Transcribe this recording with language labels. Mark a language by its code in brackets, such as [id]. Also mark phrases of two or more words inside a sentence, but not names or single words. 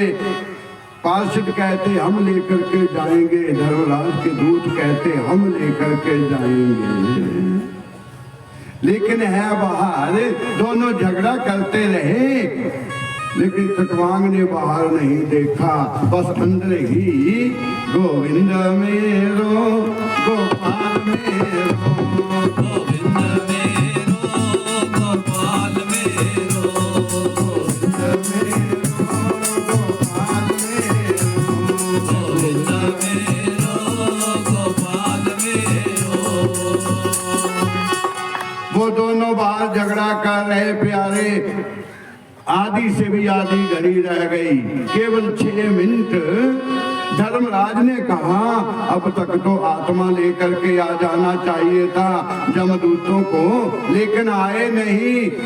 [hi] पार्षद कहते हम लेकर के जाएंगे, धर्मराज के दूत कहते हम लेकर के जाएंगे, लेकिन है बाहर, दोनों झगड़ा करते रहे, लेकिन खटवांग ने बाहर नहीं देखा, बस अंदर ही गोविंद मेरो गोपाल मेरो, गोविंद मेरो गोपाल मेरो, गोविंद मेरो गोपाल मेरो, गोविंद मेरो गोपाल मेरो। वो दोनों बाहर झगड़ा कर रहे प्यारे, आधी से भी आधी घड़ी रह गई, केवल 6 मिनट। धर्मराज ने कहा अब तक तो आत्मा लेकर के आ जाना चाहिए था जमदूतों को, लेकिन आए नहीं।